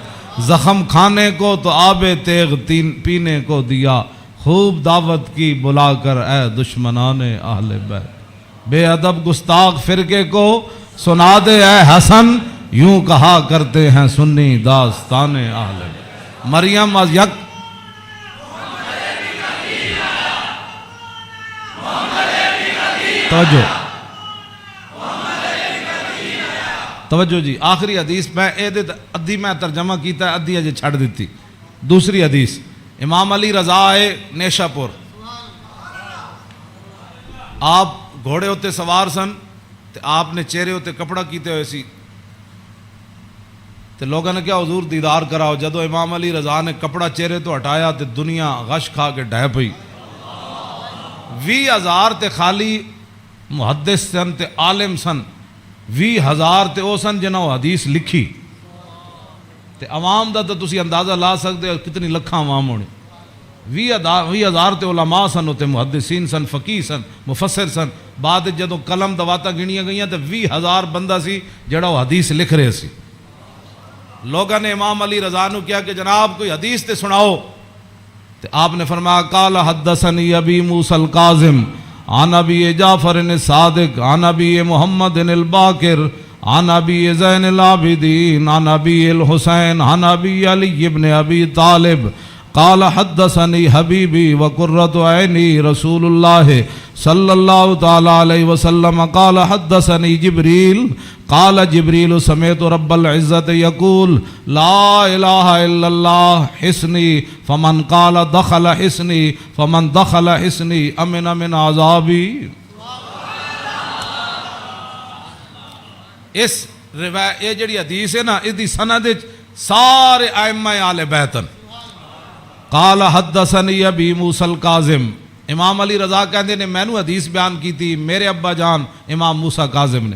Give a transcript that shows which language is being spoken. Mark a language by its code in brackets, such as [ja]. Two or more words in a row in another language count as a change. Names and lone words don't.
[ur] زخم کھانے کو تو آب تیغ پینے کو دیا, خوب دعوت کی بلا کر اے دشمنان اہل بیت. بے ادب گستاخ فرقے کو سنا دے اے حسن, یوں کہا کرتے ہیں سنی داستان اہل بیت. [fa] مریم از یک توجہ توجہ جی. [pa] آخری حدیث میں ادھی میں ترجمہ کیتا ہے, ادھی اجے چھڑ دیتی. دوسری حدیث امام علی رضا آئے نیشا پور, آپ گھوڑے ہوتے سوار سن, تے آپ نے چہرے ہوتے کپڑا کیتے ہوئے سی, تے لوگوں نے کیا حضور دیدار کراؤ. جدو امام علی رضا نے کپڑا چہرے تو ہٹایا تے دنیا غش کھا کے ڈہ پئی. 20,000 تے خالی محدث سن تے عالم سن, 20,000 تے او سن جنہوں حدیث لکھی, تے عوام دا تو تسی اندازہ لا سکتے ہو کتنی لکھاں عوام ہونے. 20,000 تے علماء سن, ہوتے محدثین سن, فقیہ سن, مفسر سن. بعد جدو قلم دواتا گنیاں گئیاں تے 20,000 بندہ سی جڑا وہ حدیث لکھ رہے سی. لوگوں نے امام علی رضا نو کیا کہ جناب کوئی حدیث تے سناؤ, تے آپ نے فرمایا [ar] قال حدثنی ابی موسیٰ الکاظم عن ابی جعفر الصادق عن ابی محمد الباقر عن ابی زین العابدین عن ابی الحسین عن ابی علی ابن ابی طالب قال حدثنی حبیبی وقرۃ عینی رسول اللہ صلی اللہ تعالی علیہ وسلم قال حدثنی جبریل قال جبریل سمعت رب العزت یقول لا الہ الا اللہ حسنی فمن قال دخل حسنی فمن دخل حسنی امن من عذابی. [pa] اس روایت یہ جڑی حدیث ہے نا, اس دی سند سارے ائمہ اہل بیت. [ar] قال حدثنی ابی موسیٰ الکاظم, [pa] امام علی رضا کہندے نے میں نو حدیث بیان کی تھی میرے ابا جان امام موسیٰ کاظم نے.